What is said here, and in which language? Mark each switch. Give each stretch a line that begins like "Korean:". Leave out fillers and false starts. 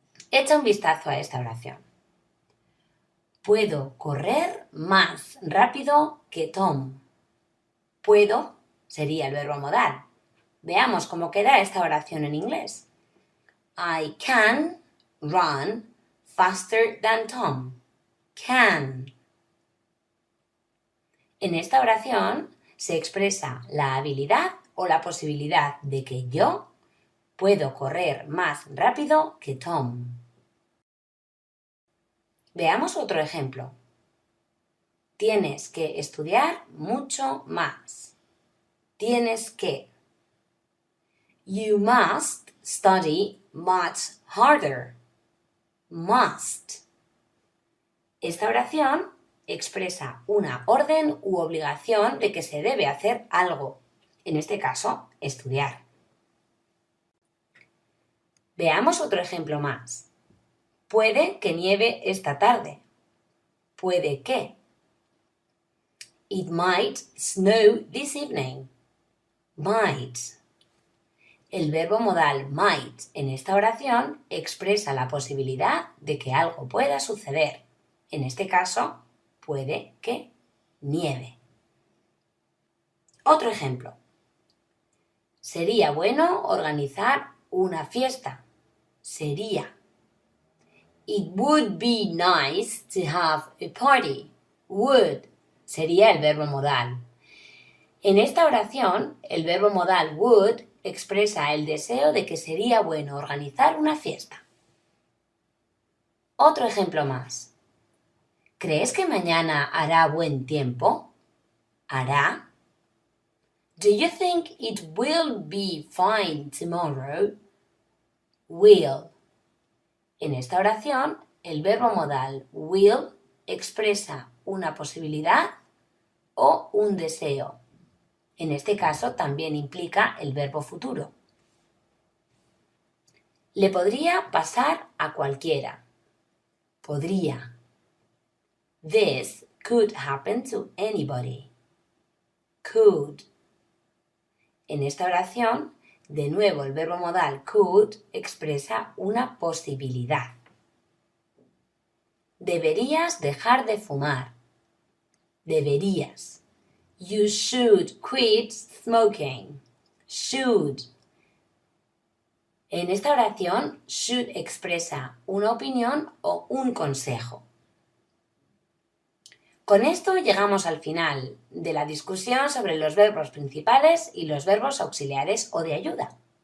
Spanish: Echa un vistazo a esta oración. Puedo correr más rápido que Tom. Puedo sería el verbo modal. Veamos cómo queda esta oración en inglés.
English: I can run faster than Tom. Can.
Spanish: En esta oración se expresa la habilidad o la posibilidad de que yo puedo correr más rápido que Tom. Veamos otro ejemplo. Tienes que estudiar mucho más. Tienes que.
English: You must study much harder. Must.
Spanish: Esta oración expresa una orden u obligación de que se debe hacer algo, en este caso, estudiar. Veamos otro ejemplo más. Puede que nieve esta tarde. Puede que.
English: It might snow this evening. Might.
Spanish: El verbo modal might en esta oración expresa la posibilidad de que algo pueda suceder. En este caso, puede que nieve. Otro ejemplo. Sería bueno organizar una fiesta. Sería.
English: It would be nice to have a party.
Spanish: Would sería el verbo modal. En esta oración, el verbo modal would expresa el deseo de que sería bueno organizar una fiesta. Otro ejemplo más. ¿Crees que mañana hará buen tiempo? ¿Hará?
English: Do you think it will be fine tomorrow? Will.
Spanish: En esta oración, el verbo modal will expresa una posibilidad o un deseo. En este caso también implica el verbo futuro. Le podría pasar a cualquiera. Podría.
English: This could happen to anybody. Could.
Spanish: En esta oración, de nuevo el verbo modal could expresa una posibilidad. Deberías dejar de fumar. Deberías.
English: You should quit smoking. Should.
Spanish: En esta oración, should expresa una opinión o un consejo. Con esto llegamos al final de la discusión sobre los verbos principales y los verbos auxiliares o de ayuda.